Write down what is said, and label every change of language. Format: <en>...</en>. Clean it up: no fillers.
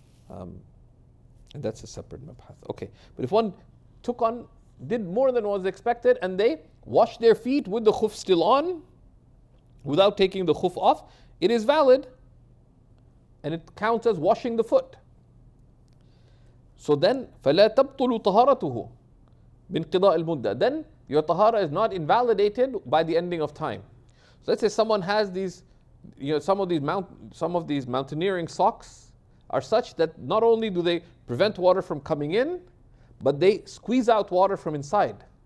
<en>And that's a separate mabhath. Okay, but if one did more than was expected, and they wash their feet with the khuff still on, without taking the khuff off, it is valid and it counts as washing the foot. So then,</en> <ar>فَلَا تَبْطُلُ طَهَارَتُهُ بِانْقِضَاءِ الْمُدَّةِ.</ar> <en>Then your tahara is not invalidated by the ending of time. So let's say someone has these, some of these mountaineering socks are such that not only do they prevent water from coming in, but they squeeze out water from inside.</en>